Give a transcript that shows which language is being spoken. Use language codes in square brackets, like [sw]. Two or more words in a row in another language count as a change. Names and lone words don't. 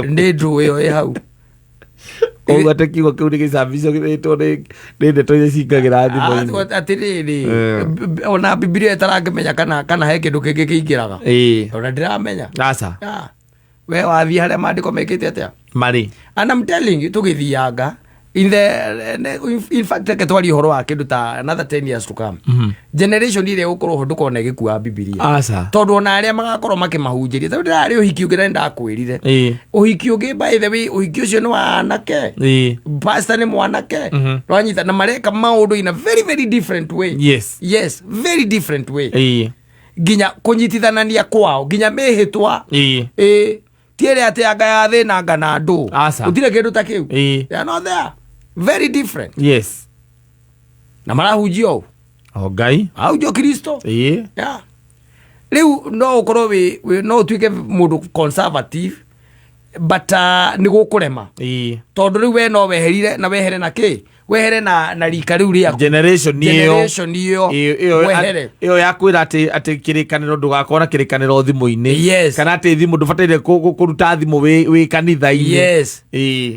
[ki] Nĩ ndũ ĩyo ĩ hau. Koguo atĩ kiugo kĩu nĩ gĩcabicũkĩrĩtwo nĩ ndeto iria cingagĩra thimũ-inĩ. Atĩrĩrĩ, ona Biblia ĩtarangĩmenya kana he kĩndũ kĩngĩ kĩingĩraga. Ona ndĩramenya. We wathiĩ harĩa maandĩko mekĩte atĩa marĩ. [en] And I'm telling you, tũgĩthianga in fact [ki] reke twarie ũhoro wa kĩndũ ta [en] another 10 years to come. [ki] Generation ĩrĩa gũkorwo ho ndũkona ĩgĩkua Biblia. Tondũ ona arĩa magakorwo makĩmahunjĩria, tondũ ndĩrarĩ ũhiki ũngĩ na ndakwĩrire ũhiki ũngĩ, [en] by the way, [ki] ũhiki ũcio nĩ wa anake, pastor nĩ mwanake, rwanyita na mareka maũndũ [en] in a very very different way. Yes, very different way. [ki] Nginya kũnyitithanania kwao, nginya mĩhĩtwa tiere atĩ anga ya thĩ na anga na ndũ, gũtirĩ kĩndũ ta kĩu. [en] They are not there. Very different. [ki] Na marahunjio Ngai ahunjio Kristo. Rĩu no ũkorwo no ũtuĩke mũndũ conservative, but nĩ gũkũrema, tondũ rĩu we no weherire na wehere na kĩ, wehere na rika rĩu rĩaku, generation ĩyo wehere ĩyo ya kwĩra atĩ kĩrĩkanĩro ndũgakorwo na kĩrĩkanĩro thimũ-inĩ, kana atĩ thimũ ndũbataire kũruta thimũ wĩ kanitha-inĩ.